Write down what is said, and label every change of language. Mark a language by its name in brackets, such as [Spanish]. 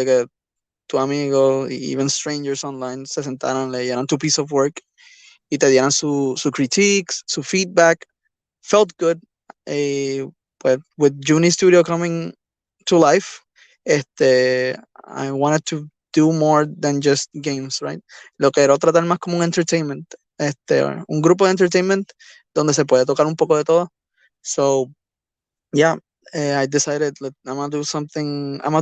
[Spanish] De que tu amigo, even strangers online, se sentaran, leyeran tu [English] piece of work [Spanish] y te dieran su critiques, su feedback. [English] Felt good. But with Juny Studio coming to life, I wanted to do more than just games, right? [Spanish] Lo que era tratar más como un entertainment, un grupo de entertainment donde se puede tocar un poco de todo. [English] So, yeah, I decided I'm gonna do something.